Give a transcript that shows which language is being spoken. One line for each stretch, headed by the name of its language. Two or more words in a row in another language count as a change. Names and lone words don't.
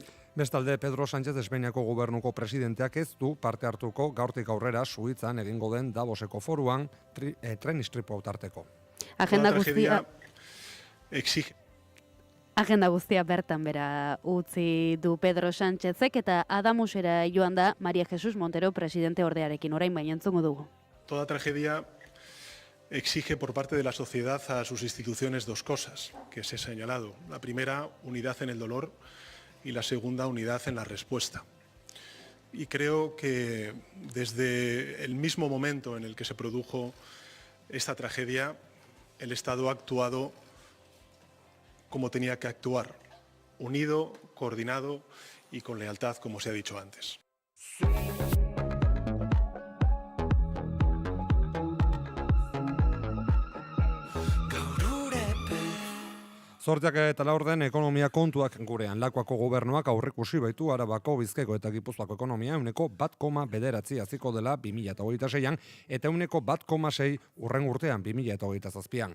Basque: Bestalde, Pedro Sánchez Espainiako gobernuko presidenteak ez du parte hartuko gaurtik aurrera Suitzan egingo den Davoseko foruan tren istripu tarteko. Agenda guztia bertan bera utzi du Pedro Sánchezek eta Adamusera joan da María Jesús Montero presidente ordearekin, orain baina entzungo dugu.
Spanish: Toda tragedia exige por parte de la sociedad a sus instituciones 2 cosas que se he señalado. La primera, unidad en el dolor y la segunda, unidad en la respuesta. Y creo que desde el mismo momento en el que se produjo esta tragedia, el Estado ha actuado como tenía que actuar, unido, coordinado y con lealtad, como se ha dicho antes.
Basque: Zorteak eta laurden ekonomia kontuak gurean. Lakuako gobernuak aurrikusi baitu Arabako, Bizkaiko eta Gipuzkoako ekonomia 1,9 haziko dela 2026an eta 1,6 urren urtean 2027an.